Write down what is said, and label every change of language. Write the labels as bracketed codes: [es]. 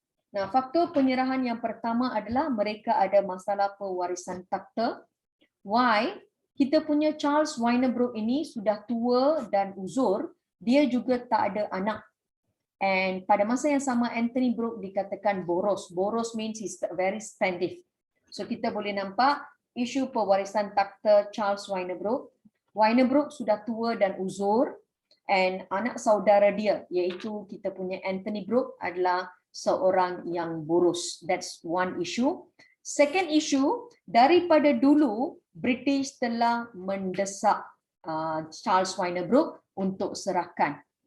[ms] Nah, faktor penyerahan yang pertama adalah mereka ada masalah pewarisan takhta. [en] Why? [ms] Kita punya Charles Wynerbrook ini sudah tua dan uzur, dia juga tak ada anak. And pada masa yang sama, Anthony Brooke dikatakan boros. [en] Boros means he's very spendthrift. [ms] So kita boleh nampak isu pewarisan takhta Charles Wynerbrook. Wynerbrook sudah tua dan uzur, and anak saudara dia, iaitu kita punya Anthony Brooke, adalah seorang yang boros. [en] That's one issue. Second issue, [ms] daripada dulu British telah mendesak Charles Wynerbrook untuk serahkan.